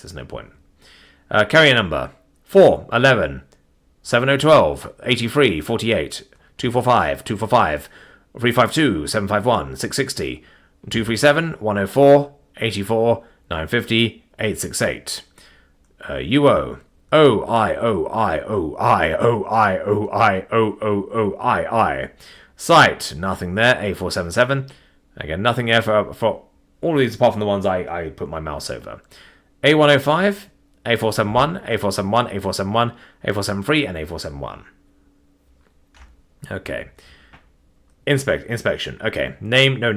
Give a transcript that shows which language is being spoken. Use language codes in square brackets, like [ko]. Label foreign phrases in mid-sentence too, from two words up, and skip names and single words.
[en] There's no point. Carrier number 4, 11, 7012, 83, 48, 245, 245, 352, 751, 660, 237, 104, 84, 950, 868. UO. O-I-O-I-O-I-O-I-O-I-O-I-I. Site, nothing there. A477. Again, nothing there for all of these apart from the ones I put my mouse over. A105, A471, A471, A471, A473, and A471. Okay. Inspection. Okay. Name, no.